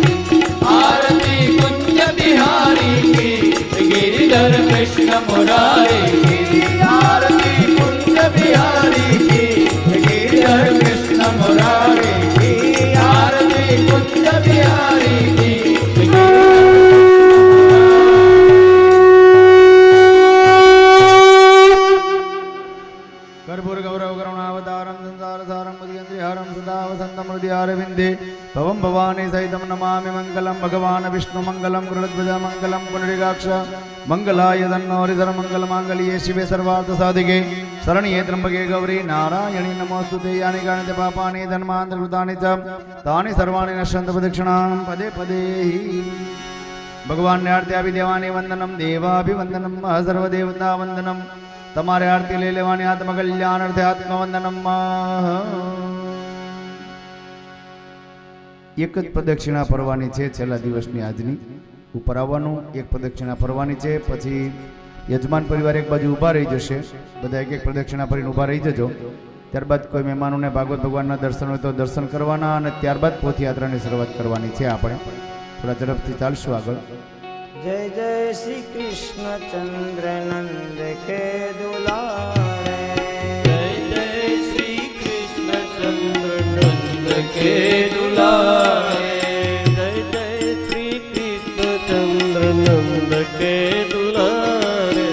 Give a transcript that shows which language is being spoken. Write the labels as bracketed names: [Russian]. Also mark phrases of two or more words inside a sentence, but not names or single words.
[Hindi] आरती कुंज बिहारी की, गिरिधर कृष्ण मुरारी की। आरती कुंज बिहारी की, गिरिधर कृष्ण मुरारी की। आरती कुंज बिहारी की, [Sanskrit] कर्पूर गौरव करुणावतारं संसार सारं मुदियन्त्रिहारं सदा वसन्तं हृदयारविन्दे भवं भवानी सहितं नमामि मङ्गलं भगवान् विष्णु मङ्गलं गरुडध्वज मङ्गलं पुण्डरीकाक्ष मङ्गलाय तन्नोरिधर मङ्गलमाङ्गल्ये शिवे सर्वार्थसाधिके शरण्ये त्र्यम्बके गौरी नारायणी नमोस्तुते यानि कानि च पापानि धर्मान्तरकृतानि च तानि सर्वाणि नश्यन्तु प्रदक्षिणां पदे पदे [Gujarati] ભગવાનને આરતી આપી દેવાની. [Sanskrit] वंदनम देवाभिवंदनम सर्वदेवता वंदनम. [Gujarati] તમારે આરતી લઈ લેવાની. આત્મકલ્યાણ અર્થે આત્મવંદનમ. એક જ પ્રદક્ષિણા ફરવાની છે છેલ્લા દિવસની આજની. ઉપર આવવાનું, એક પ્રદક્ષિણા ફરવાની છે. પછી યજમાન પરિવાર એક બાજુ ઊભા રહી જશે. બધા એક એક પ્રદક્ષિણા ફરીને ઊભા રહી જજો. ત્યારબાદ કોઈ મહેમાનોને ભાગવત ભગવાનના દર્શન હોય તો દર્શન કરવાના અને ત્યારબાદ પોથયાત્રાની શરૂઆત કરવાની છે. આપણે થોડા ઝડપથી ચાલશું આગળ. [Hindi] जय जय श्री कृष्ण चंद्र नंद के दुलारे, जय जय श्री कृष्ण चंद्र नंद के दुलारे, जय जय श्री कृष्ण चंद्र नंद के दुलारे,